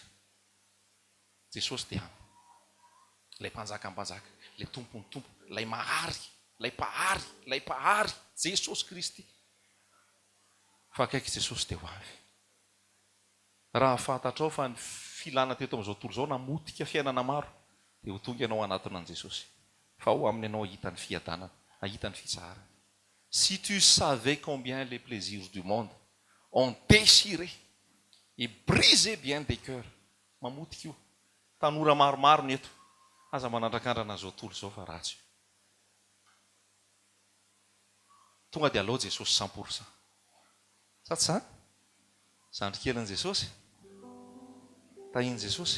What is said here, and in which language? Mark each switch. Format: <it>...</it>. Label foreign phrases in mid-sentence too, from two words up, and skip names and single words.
<mg>Jesosy dia any lay mpanjaka mpanjaka, lay tompony tompo, lay mahary, lay mpahary, lay mpahary, Jesosy Kristy. Fa akaiky Jesosy dia ho avy. Raha fantatrao fa ny filana teto amin'izao tontolo izao namotika fiainana maro, dia ho tonga ianao anatin'an Jesosy. Fa ho aminy ianao ahita ny fiadanana, ahita ny fitsarana.</mg> <fr>Si tu savais combien les plaisirs du monde ont déchiré et brisé bien des cœurs.</fr> <mg>Mamotika io. Tanora maromaro ny eto. Aza manandrakandrana zao tontolo zao fa ratsy. Tonga dia alao Jesosy 100%. Sa tsy zany? Zandrikelin'i Jesosy. Tahiny Jesosy.</mg>